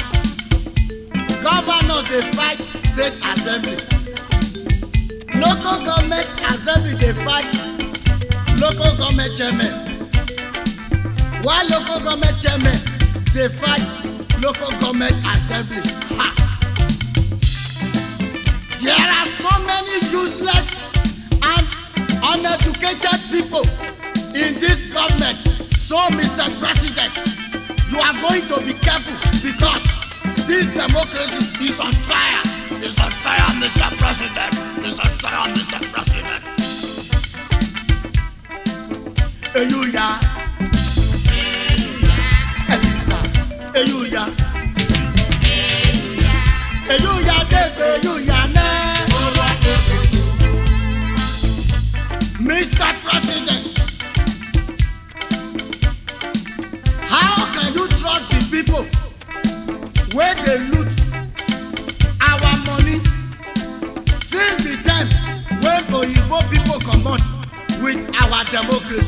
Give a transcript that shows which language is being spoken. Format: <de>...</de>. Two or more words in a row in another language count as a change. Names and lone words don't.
<en>Governors they fight state assembly. Local government assembly they fight local government chairman. While local government chairman they fight local government assembly. Ha. There are so many useless and uneducated people in this government. So, Mr. President, you are going to be careful because this democracy is on trial. It's on trial, Mr. President. It's on trial, Mr. President. Eluya. Eluya. Eluya, Debe, Eluya, ne. Mr. President, how can you trust the people where they loot our money since the time when Oyibo people come out with our democracy?</en>